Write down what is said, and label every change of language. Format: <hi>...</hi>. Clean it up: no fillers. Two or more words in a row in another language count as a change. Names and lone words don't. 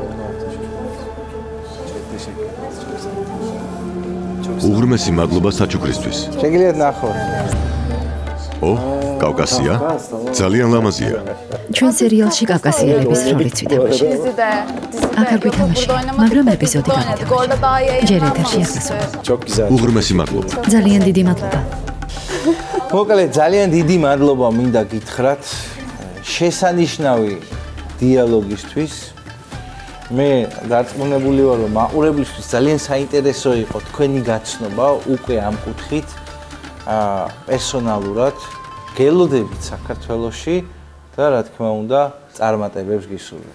<ka>უღრმესი მადლობა საჩუქრისთვის. შეგიძლიათ ნახოთ. ო, კავკასია? ძალიან ლამაზია. ჩვენ სერიალში კავკასიელების როლიც ვითამაშე.</ka> <tr>Dizide.</tr> <ka>აქ არ გვითამაშე, მაგრამ ეპიზოდი</ka> <tr>oynadık. Orada daha iyi</tr> <ka>ჯერ</ka> <tr>eğlendim.</tr> <ka>ეთერში ახსოვს.</ka> <tr>Çok güzel.</tr> <ka>უღრმესი მადლობა. ძალიან დიდი მადლობა. მოკლედ, ძალიან დიდი მადლობა მინდა გითხრათ შესანიშნავი დიალოგისთვის. მე დარწმუნებული ვარ, რომ მაყურებლისთვის ძალიან საინტერესო იყო თქვენი გაცნობა უკვე ამ კუთხით პერსონალურად გელოდებით საქართველოში და რა თქმა უნდა წარმატებებს გისურვებთ.</ka>